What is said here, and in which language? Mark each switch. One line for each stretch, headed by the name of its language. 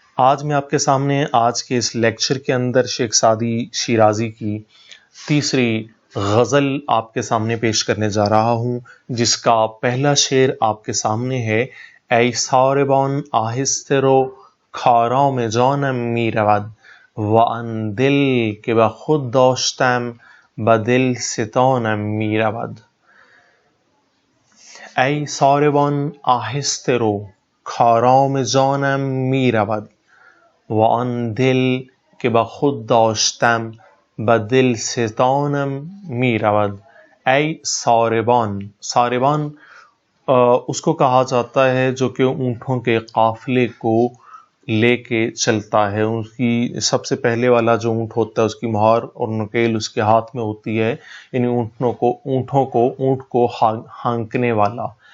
Urdu: آج میں آپ کے سامنے آج کے اس لیکچر کے اندر شیخ سعدی شیرازی کی تیسری غزل آپ کے سامنے پیش کرنے جا رہا ہوں، جس کا پہلا شعر آپ کے سامنے ہے:
Persian: ای ساربان آہستے رو کھاراں میں جانم می رود وان دل که به خود داشتم به دل ستانم می رود. ای ساربان آهسته رو کآرام جانم می رود و آن دل که به خود داشتم به دل ستانم می رود.
Urdu: ای ساربان، ساربان اس کو کہا جاتا ہے جو کہ اونٹوں کے قافلے کو لے کے چلتا ہے۔ اس کی سب سے پہلے والا جو اونٹ ہوتا ہے اس کی مہار اور نکیل اس کے ہاتھ میں ہوتی ہے، یعنی اونٹ کو ہانکنے والا۔